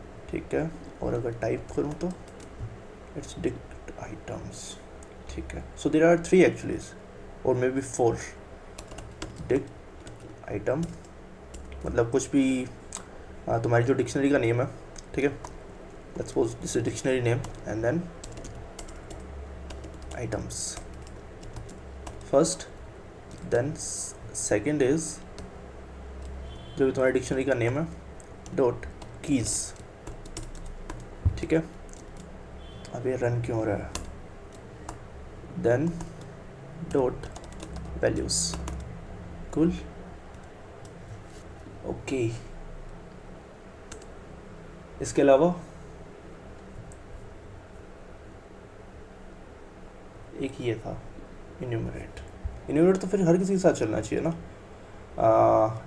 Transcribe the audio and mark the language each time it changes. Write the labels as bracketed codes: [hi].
[hi] ठीक है, और अगर टाइप करूँ तो [en] it's dict items. [hi] ठीक है, [en] so there are 3 actually, or maybe 4. [hi] dict item मतलब कुछ भी तुम्हारी जो डिक्शनरी का नेम है. ठीक है, [en] let's suppose this is dictionary name and then items first, then second is [hi] जो भी तुम्हारी डिक्शनरी का नेम है डॉट कीज. ठीक है, अब ये रन क्यों हो रहा है? Then dot values. Cool. Okay, इसके अलावा एक ये था इन्यूमरेट तो फिर हर किसी के साथ चलना चाहिए ना.